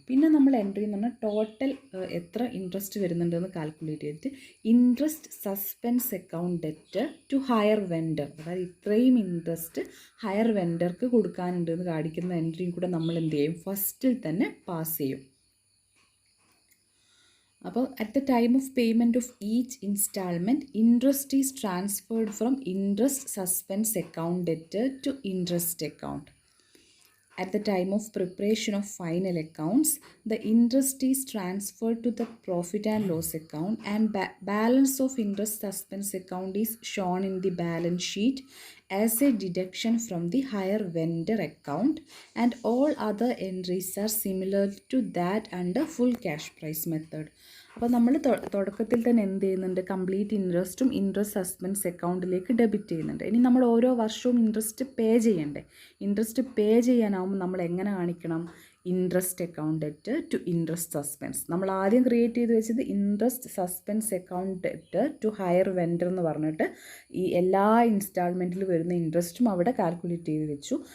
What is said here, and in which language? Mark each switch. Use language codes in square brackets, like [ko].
[ml] പിന്നെ നമ്മൾ എൻട്രി എന്ന് പറഞ്ഞാൽ ടോട്ടൽ എത്ര ഇൻട്രസ്റ്റ് വരുന്നുണ്ടെന്ന് കാൽക്കുലേറ്റ് ചെയ്തിട്ട് interest suspense account debt to higher vendor, അതായത് ഇത്രയും ഇൻട്രസ്റ്റ് ഹയർ വെൻഡർക്ക് കൊടുക്കാനുണ്ടെന്ന് കാണിക്കുന്ന എൻട്രിയും കൂടെ നമ്മൾ എന്ത് ചെയ്യും, ഫസ്റ്റിൽ തന്നെ പാസ് ചെയ്യും. [en] അപ്പോൾ at the time of payment of each instalment interest is transferred from interest suspense account debt to interest account. At the time of preparation of final accounts, the interest is transferred to the profit and loss account, and balance of interest suspense account is shown in the balance sheet as a deduction from the higher vendor account, and all other entries are similar to that under full cash price method. [ml] അപ്പോൾ നമ്മൾ തുടക്കത്തിൽ തന്നെ എന്ത് ചെയ്യുന്നുണ്ട്, complete ഇൻട്രസ്റ്റും interest suspense അക്കൗണ്ടിലേക്ക് debit ചെയ്യുന്നുണ്ട്. ഇനി നമ്മൾ ഓരോ വർഷവും ഇൻട്രസ്റ്റ് പേ ചെയ്യണ്ടേ. ഇൻട്രസ്റ്റ് പേ ചെയ്യാനാവുമ്പോൾ നമ്മൾ എങ്ങനെ കാണിക്കണം, interest account debt to interest suspense. നമ്മൾ ആദ്യം ക്രിയേറ്റ് ചെയ്ത് വെച്ചത് interest suspense account debt to higher vendor എന്ന് പറഞ്ഞിട്ട് ഈ എല്ലാ ഇൻസ്റ്റാൾമെൻറ്റിൽ വരുന്ന ഇൻട്രസ്റ്റും അവിടെ കാൽക്കുലേറ്റ് ചെയ്ത് വെച്ചു.